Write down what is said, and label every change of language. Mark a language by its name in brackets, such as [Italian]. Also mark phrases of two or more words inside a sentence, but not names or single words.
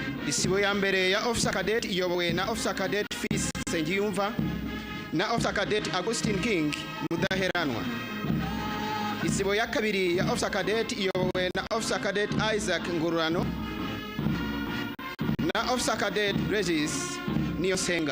[Kinyarwanda] isibo ya mbere ya [English] officer cadet [Kinyarwanda] iyobowe na [English] officer cadet [Kinyarwanda] Fils Sengiyumva na [English] officer cadet [Kinyarwanda] Augustine King Mudaheranwa. Isibo ya kabiri ya [English] officer cadet [Kinyarwanda] iyobowe na [English] officer cadet [Kinyarwanda] Isaac Ngurano na [English] officer cadet [Kinyarwanda] Regis Niyosenga.